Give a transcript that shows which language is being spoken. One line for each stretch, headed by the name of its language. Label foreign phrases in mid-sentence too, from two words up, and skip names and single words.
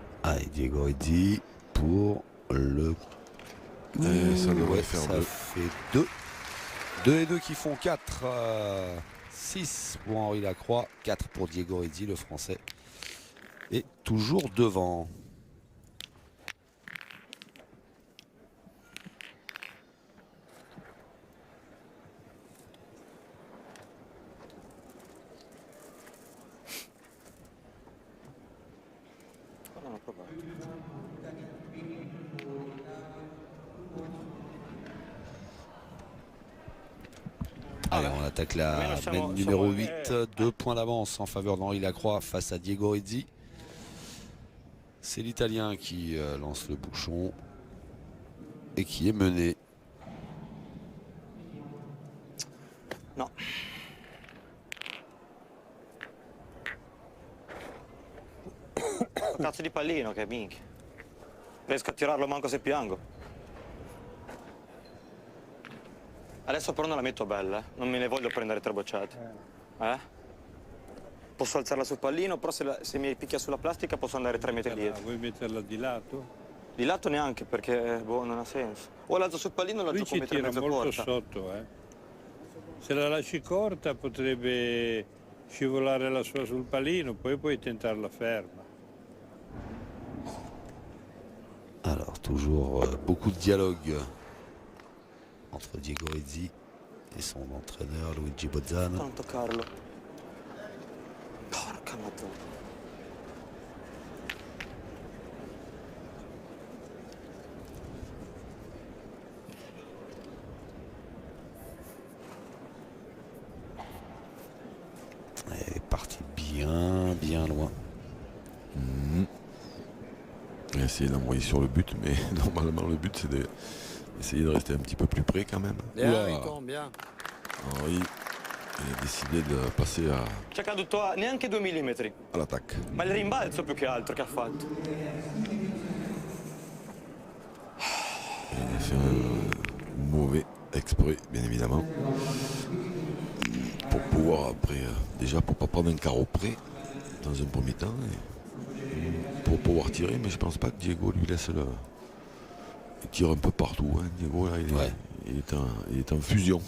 French: Allez, Diego Rizzi pour le... Ça devrait ouais, faire ça 2. fait 2. 2 et 2 qui font 4. 6 pour Henri Lacroix, 4 pour Diego Rizzi, le français. Et toujours devant.
Italian: Non ho provato.
French: Allez, on attaque la mène numéro 8. 2 points d'avance en faveur d'Henri Lacroix face à Diego Rizzi. C'est l'Italien qui lance le bouchon et qui est mené.
Italian: No. Cazzo di pallino che minchia. Riesco a tirarlo manco se piango. Adesso però non la metto bella, non me ne voglio prendere 3 bocciate. Posso alzarla sul pallino, però se mi picchia sulla plastica posso andare 3 metri dietro. Vuoi metterla di lato? Di lato neanche perché boh, non ha senso. O l'alzo sul pallino o Lui l'alzo ci come 3 tira mezzo molto corta. sotto, Se la lasci corta potrebbe scivolare la sua sul pallino, poi puoi tentarla ferma.
French: Alors, toujours beaucoup de dialogue entre Diego Rizzi et son entraîneur Luigi Bozzano.
Italian: Non toccarlo. Porca madonna.
French: Elle est partie bien loin. Il a essayé d'envoyer sur le but, mais normalement le but c'est d'essayer de rester un petit peu plus près quand même. Bien, il tombe bien. Henri, il a décidé de passer
Italian: C'è caduto a neanche 2 millimetri.
French: à l'attaque.
Italian: Ma il rimbalzo più che altro che ha fatto.
French: Il a fait un mauvais exprès, bien évidemment. Pour pouvoir après, déjà pour pas prendre un carreau près dans un premier temps, et pour pouvoir tirer, mais je pense pas que Diego lui laisse le. Il tire un peu partout, hein. Diego là, il est en fusion.